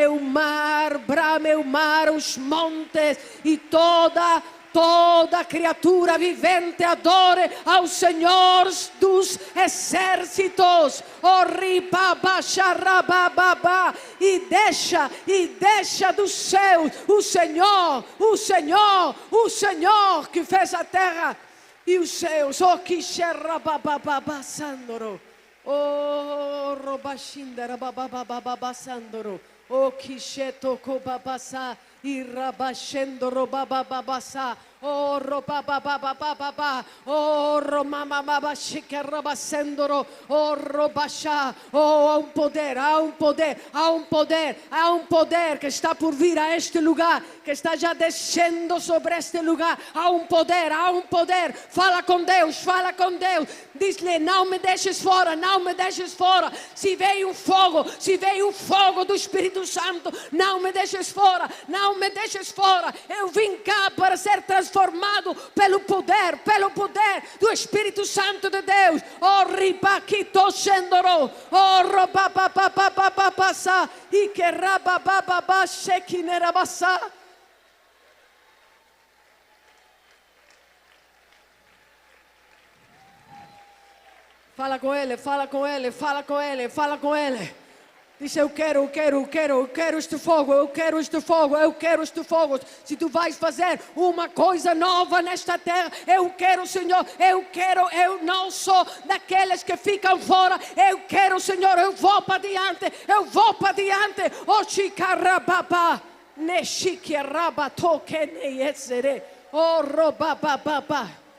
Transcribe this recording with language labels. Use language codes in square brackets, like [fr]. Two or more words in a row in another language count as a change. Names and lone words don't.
[pt] o mar, os montes e toda criatura vivente adore ao Senhor dos exércitos. Oh, ribabacharabababa, e deixa dos céus o Senhor que fez a terra e os céus, oh Kisherabababa Sandoro, oh Robashindara Bababa Sandoro, oh Kishetoko Babasa, Irabashendoro Bababasa, oh Robababa, oh Romamaba Shikarabasendoro, oh Robasha, oh há um poder que está por vir a este lugar, que está já descendo sobre este lugar. Há um poder. Fala com Deus. Diz-lhe: não me deixes fora. Se veio um fogo do Espírito Santo, não me deixes fora. Eu vim cá para ser transformado pelo poder do Espírito Santo de Deus. Oh, ribaquito shendoro, oh, robabababababasa, e que rababababa shekinerabasa. Fala com ele. Diz: eu quero este fogo. Se tu vais fazer uma coisa nova nesta terra, eu quero, Senhor. Eu não sou daqueles que ficam fora. Eu quero, Senhor. Eu vou para diante. Oh, chikarababa, neshikirabatoke neyetsere. Oh, robababa.